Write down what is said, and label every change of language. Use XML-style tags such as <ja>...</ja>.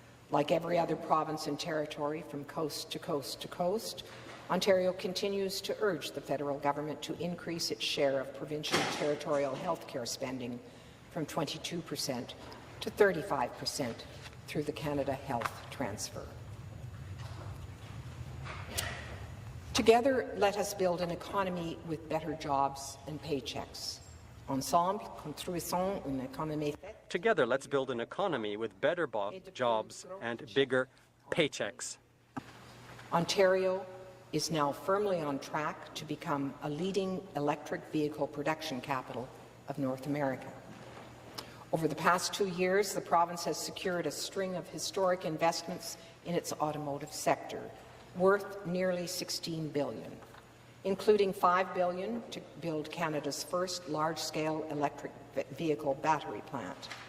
<en>Like every other province and territory from coast to coast to coast, Ontario continues to urge the federal government to increase its share of provincial territorial health care spending from 22% to 35% through the Canada Health Transfer. Together, let us build an economy with better jobs and paychecks.</en> <fr>Ensemble, construisons une économie faite.</fr> <en>Together, let's build an economy with better jobs and bigger paychecks. Ontario is now firmly on track to become a leading electric vehicle production capital of North America. Over the past 2 years, the province has secured a string of historic investments in its automotive sector, worth nearly $16 billion, including $5 billion to build Canada's first large-scale electric vehicle battery plant.</en>